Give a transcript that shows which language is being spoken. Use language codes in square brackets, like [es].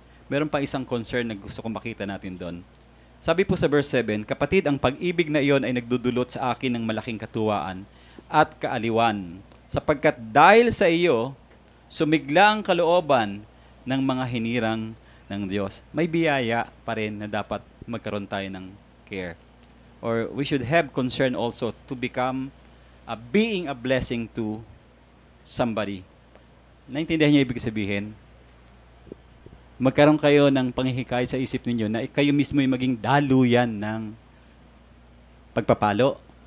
[tl] Meron pa isang concern na gusto kong makita natin doon. Sabi po sa verse 7, kapatid, ang pag-ibig na iyon ay nagdudulot sa akin ng malaking katuwaan at kaaliwan, sapagkat dahil sa iyo, sumigla ang kalooban ng mga hinirang ng Diyos. May biyaya pa rin na dapat magkaroon tayo ng care. [en] Or we should have concern also to become being a blessing to somebody. [tl] Naintindihan niyo ibig sabihin? Magkaroon kayo ng panghihikayat sa isip ninyo na kayo mismo ay maging daluyan ng pagpapala.